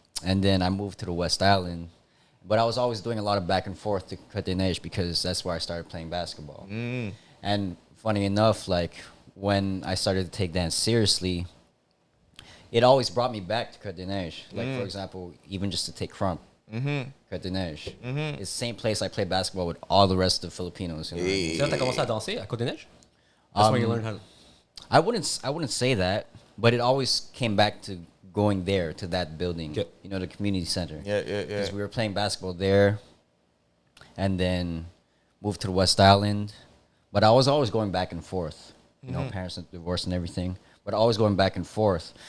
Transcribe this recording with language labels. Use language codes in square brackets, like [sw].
[en] And then I moved to the West Island. But I was always doing a lot of back and forth to Côte-des-Neiges because that's where I started playing basketball. And funny enough, like when I started to take dance seriously, it always brought me back to Côte-des-Neiges. Like, for example, even just to take Crump. Côte-des-Neiges. It's the same place I play basketball with all the rest of the Filipinos. [fr] C'est là que t'as commencé à danser à Côte-des-Neiges? [en] That's when you learned how to... I wouldn't say that, but it always came back to going there to that building. Okay. The community center. Yeah. Because we were playing basketball there, and then moved to the West Island. But I was always going back and forth. Parents divorced and everything, but always going back and forth.